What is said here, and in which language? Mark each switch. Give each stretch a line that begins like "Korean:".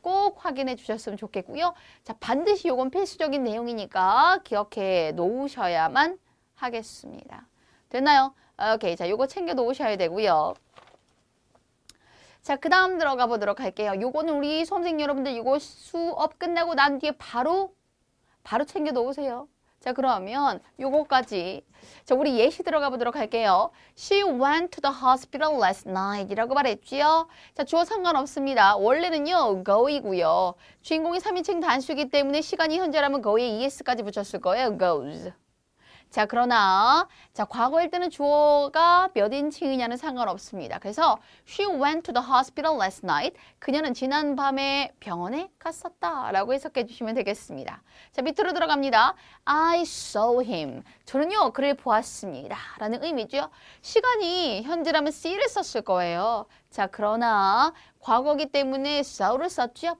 Korean: 꼭 확인해 주셨으면 좋겠고요. 자, 반드시 이건 필수적인 내용이니까 기억해 놓으셔야만 하겠습니다. 되나요? 오케이. 자, 요거 챙겨 놓으셔야 되고요. 자, 그 다음 들어가 보도록 할게요. 요거는 우리 수험생 여러분들 이거 수업 끝나고 난 뒤에 바로 챙겨 놓으세요. 자, 그러면 요거까지. 자, 우리 예시 들어가 보도록 할게요.
English: She went to the hospital last night
Korean: 이라고 말했지요. 자, 주어 상관없습니다. 원래는요, go이고요. 주인공이 3인칭 단수이기 때문에 시간이 현재라면 go에 es까지 붙였을 거예요.
English: goes.
Korean: 자, 그러나 자, 과거일 때는 주어가 몇 인칭이냐는 상관없습니다.
English: 그래서 she went to the hospital last night.
Korean: 그녀는 지난 밤에 병원에 갔었다 라고 해석해 주시면 되겠습니다. 자, 밑으로 들어갑니다.
English: I saw him.
Korean: 저는요, 그를 보았습니다 라는 의미죠. 시간이 현재라면 see를 썼을 거예요. 자, 그러나 과거기 때문에 saw를 썼죠.